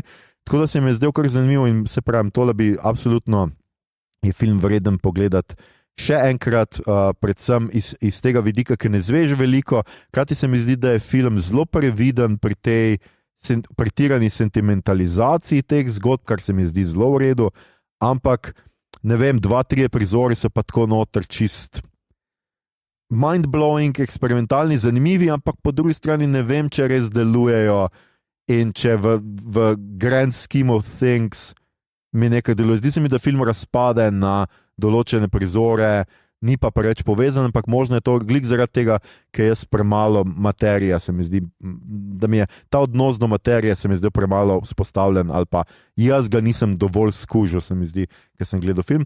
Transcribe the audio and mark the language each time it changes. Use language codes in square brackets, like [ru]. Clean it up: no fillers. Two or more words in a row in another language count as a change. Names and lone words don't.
[sl] Tako da se mi je zdel kar zanimivo in se pravim, tole bi absolutno je film vreden pogledati še enkrat, predvsem iz tega vidika, ker ne zveš veliko, krati se mi zdi, da je film zelo previden pri tej pretirani sentimentalizaciji teh zgodb, kar se mi zdi zelo v redu, ampak ne vem, 2-3 prizori so pa tako noter čist mind-blowing, eksperimentalni, zanimivi, ampak po drugi strani ne vem, če res delujejo in če v [en] grand scheme of things [sl] mi nekaj deluje. Zdi se mi, da film razpade na določene prizore, ni pa preveč povezan, ampak možno je to glik zaradi tega, ker jaz premalo materija, se mi zdi, da mi je ta odnos do materije se mi zdi premalo vzpostavljen, ali pa jaz ga nisem dovolj skužil, se mi zdi, ker sem gledal film.